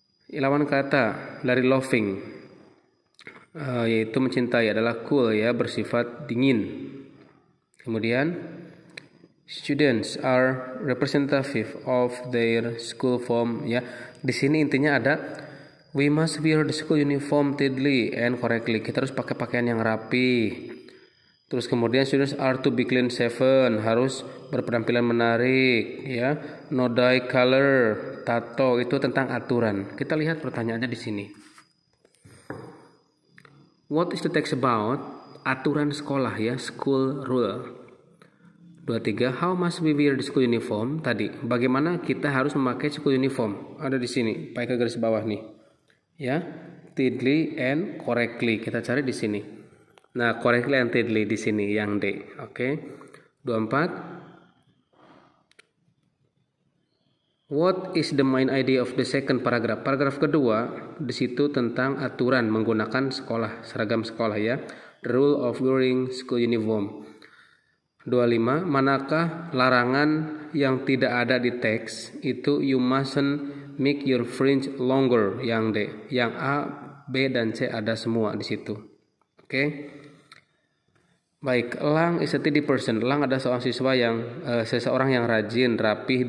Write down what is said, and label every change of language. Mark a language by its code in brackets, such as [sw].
[id] Lawan kata dari loving, yaitu mencintai, adalah cool ya, bersifat dingin. Kemudian [en] students are representative of their school form ya. [id] Di sini intinya ada [en] we must wear the school uniform tidily and correctly. [id] Kita harus pakai pakaian yang rapi. Terus kemudian [en] students are to be clean shaven, [id] harus berpenampilan menarik ya. [en] No dye color, [id] tato, itu tentang aturan. Kita lihat pertanyaannya di sini. [en] What is the text about? [id] Aturan sekolah ya, school rule. 23. [en] How must we wear the school uniform? [id] Tadi, bagaimana kita harus memakai [en] school uniform? [id] Ada di sini, pakai garis bawah nih. Ya, [en] tidily and correctly. [id] Kita cari di sini. Nah, correctly and tidily di sini yang D. Oke. 24. [en] What is the main idea of the second paragraph? [id] Paragraf kedua di situ tentang aturan menggunakan sekolah, seragam sekolah ya. [en] The rule of wearing school uniform. 25. [id] Manakah larangan yang tidak ada di teks? Itu [en] you mustn't make your fringe longer, [id] yang D. Yang A, B dan C ada semua di situ. Oke. Baik, [en] Lang is a tidy person. [id] Lang adalah seorang siswa yang seseorang yang rajin, rapih.